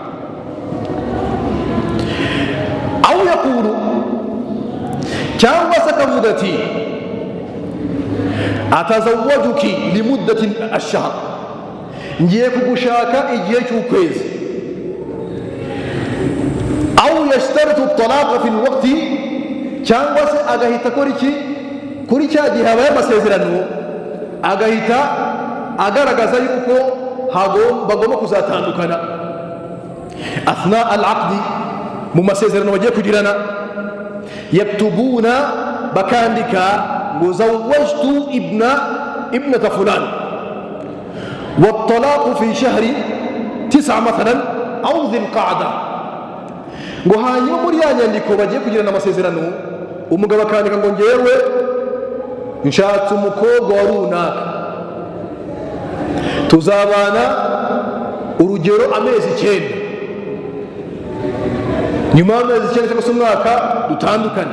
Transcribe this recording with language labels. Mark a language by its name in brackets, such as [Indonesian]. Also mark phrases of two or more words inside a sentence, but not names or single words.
[Arabic] أو يقول, [Kinyarwanda] cyangwa se akavuga ati [Arabic] أتزوجك لمدة الشهر, [Kinyarwanda] ngiye kugushaka igihe cy'ukwezi. [Arabic] أو يشترط الطلاق في الوقت, [Kinyarwanda] cyangwa se agahita akora iki kuri cya gihe habaye amasezerano, agahita agaragaza yuko bagomba kuzatandukana [Arabic] أثناء العقد, [Kinyarwanda] mu masezerano bagiye kugirana. yaktubuna, bakandika ngo [Arabic] زوجت ابنة فلان والطلاق في شهر 9 مثلا أو ذي القعدة, [Kinyarwanda] ngo hanyuma muri ya nyandiko bagiye kugirana amasezerano, umugabo akandika ngo ngewe nshatse umukobwa wa runaka, tuzabana urugero amezi 9, nyuma y'amezi 9 cyangwa se umwaka dutandukane.